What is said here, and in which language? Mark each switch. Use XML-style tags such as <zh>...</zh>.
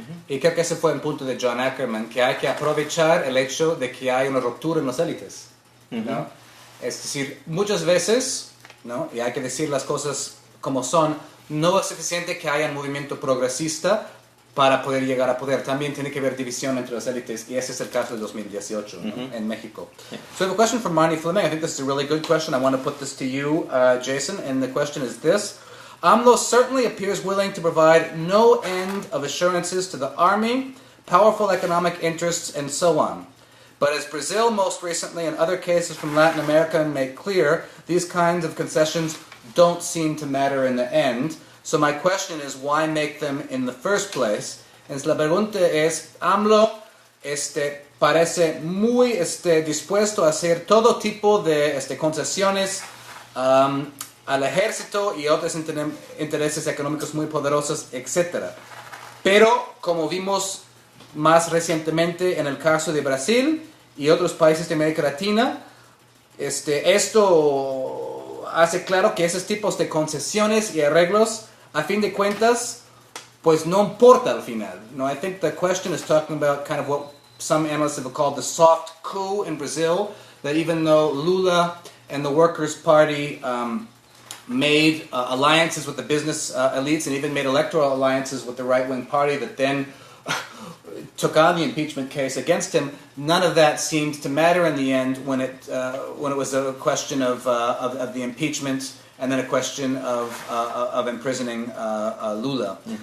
<es>Y creo que ese fue el punto de John Ackerman, que hay que aprovechar el hecho de que hay una ruptura en las élites, ¿no? Es decir, muchas veces, ¿no? Y hay que decir las cosas como son, no es suficiente que haya un movimiento progresista para poder llegar a poder. También tiene que haber división entre las élites, y ese es el caso de 2018, ¿no? En México.</es> <en>So I have a question from Marnie Fleming. I think this is a really good question. I want to put this to you, Jason, and the question is this. AMLO certainly appears willing to provide no end of assurances to the army, powerful economic interests, and so on. But as Brazil most recently and other cases from Latin America make clear, these kinds of concessions don't seem to matter in the end. So my question is, why make them in the first place?</en> <es>Entonces la pregunta es, AMLO parece muy dispuesto a hacer todo tipo de concesiones al ejército y otros intereses económicos muy poderosos, etc. Pero, como vimos más recientemente en el caso de Brasil y otros países de América Latina, esto hace claro que esos tipos de concesiones y arreglos, a fin de cuentas, pues no importa al final.</es> <en>No, I think the question is talking about kind of what some analysts have called the soft coup in Brazil, that even though Lula and the Workers' Party made alliances with the business elites and even made electoral alliances with the right-wing party that then took on the impeachment case against him, none of that seemed to matter in the end when it was a question of the impeachment and then a question of imprisoning Lula.</en>